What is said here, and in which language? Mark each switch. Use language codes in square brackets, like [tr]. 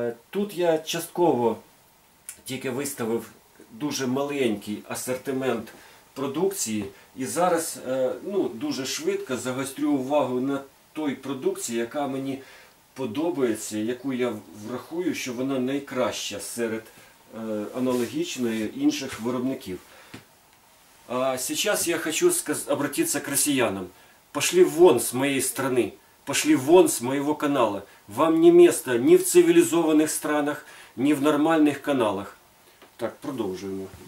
[uk] Тут я частково тільки виставив дуже маленький асортимент продукції і зараз дуже швидко загострю увагу на той продукції, яка мені подобається, яку я врахую, що вона найкраща серед аналогічної інших виробників. [ru] А сейчас я хочу обратиться к россиянам. Пошли вон с моей страны. Пошли вон с моего канала. Вам не место [uk] ні в цивілізованих странах, ні в нормальних каналах. Так, продовжуємо.